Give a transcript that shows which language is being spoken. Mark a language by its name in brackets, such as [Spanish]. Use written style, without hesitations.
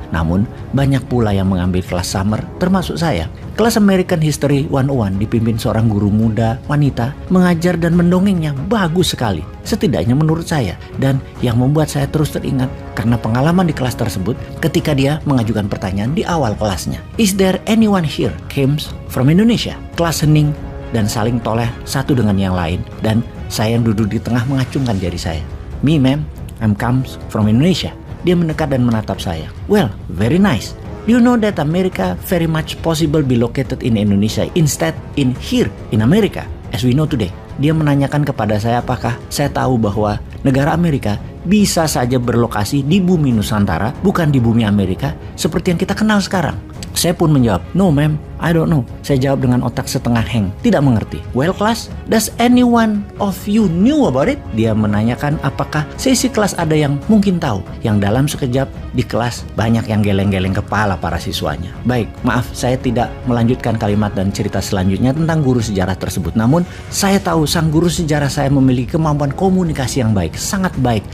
[Indonesian] Namun, banyak pula yang mengambil kelas summer, termasuk saya. Kelas American History 101 dipimpin seorang guru muda, wanita, mengajar dan mendongengnya bagus sekali, setidaknya menurut saya. Dan yang membuat saya terus teringat karena pengalaman di kelas tersebut ketika dia mengajukan pertanyaan di awal kelasnya. [English] Is there anyone here comes from Indonesia? [Indonesian] Kelas hening dan saling toleh satu dengan yang lain, dan saya yang duduk di tengah mengacungkan jari saya. [English] Me ma'am, I'm comes from Indonesia. [Indonesian] Dia mendekat dan menatap saya. [English] Well, very nice. Do you know that America very much possible be located in Indonesia instead in here in America as we know today? [Indonesian] Dia menanyakan kepada saya apakah saya tahu bahwa negara Amerika bisa saja berlokasi di bumi Nusantara, bukan di bumi Amerika seperti yang kita kenal sekarang. Saya pun menjawab, [English] no ma'am, I don't know. [Indonesian] Saya jawab dengan otak setengah hang, tidak mengerti. [English] Well class, does anyone of you knew about it? [Indonesian] Dia menanyakan apakah sesi kelas ada yang mungkin tahu. Yang dalam sekejap di kelas banyak yang geleng-geleng kepala para siswanya. Baik, maaf saya tidak melanjutkan kalimat dan cerita selanjutnya tentang guru sejarah tersebut. Namun saya tahu sang guru sejarah saya memiliki kemampuan komunikasi yang baik, sangat baik.